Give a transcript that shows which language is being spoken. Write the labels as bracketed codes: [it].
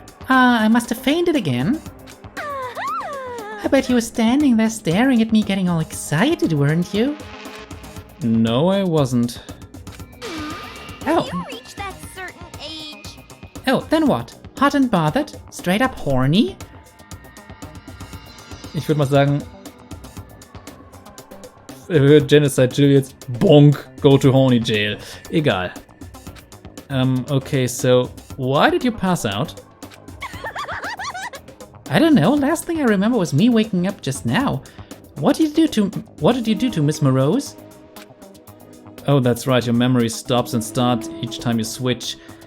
[en] I must have fainted again. I bet you were standing there staring at me getting all excited, weren't you? No, I wasn't. Oh. You reach that certain age. Oh, then what? Hot and bothered? Straight up horny? [de] Ich würde mal sagen, Genocide Jill jetzt, [en] bonk, go to horny jail. [de] Egal. [en] Okay, so, why did you pass out? I don't know. Last thing I remember was me waking up just now. What did you do to Miss Morose? Oh, that's right, your memory stops and starts each time you switch.